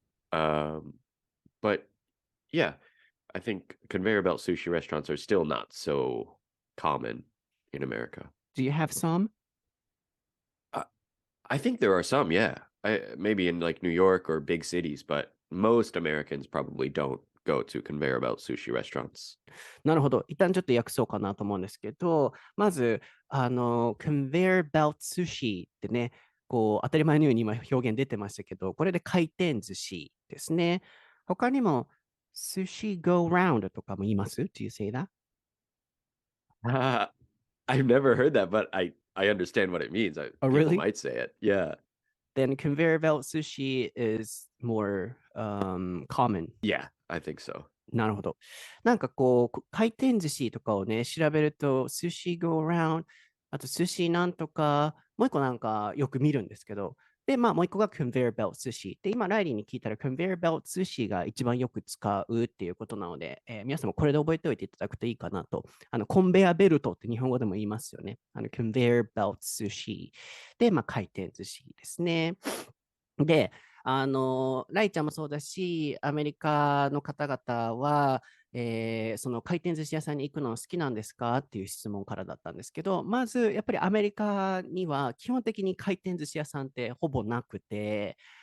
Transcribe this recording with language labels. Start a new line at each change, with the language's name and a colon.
English: But yeah, I think conveyor belt sushi restaurants are still not so common in America. Do you have some? I think there are some, yeah. Maybe in like New York or big cities, but most Americans probably don't go to conveyor belt sushi restaurants.
Japanese: なるほど。一旦ちょっと訳そうかなと思うんですけど、まず、conveyor belt sushi ってね、こう、当たり前のように今表現出てましたけど、これで回転寿司ですね。他にも、sushi go round とかも言います？
English: Do you say that? I've never heard that, but I understand what it means. Oh, People really? might say it. Yeah. Then conveyor belt sushi is more common. Yeah, I think so.
Japanese: なるほど。なんかこう、回転寿司とかをね、調べると、sushi go around、あと寿司なんとか、もう一個なんかよく見るんですけど、で、まあ、もう一個が conveyor belt 寿司。で、今、ライリーに聞いたら conveyor belt 寿司が一番よく使うっていうことなので、皆さんもこれで覚えておいていただくといいかなと。コンベアベルトって日本語でも言いますよね。 conveyor belt 寿司。で、まあ、回転寿司ですね。で、ライちゃんもそうだし、アメリカの方々は、その回転寿司屋さんに行くの好きなんですかっていう質問からだったんですけど、まずやっぱりアメリカには基本的に回転寿司屋さんってほぼなくて、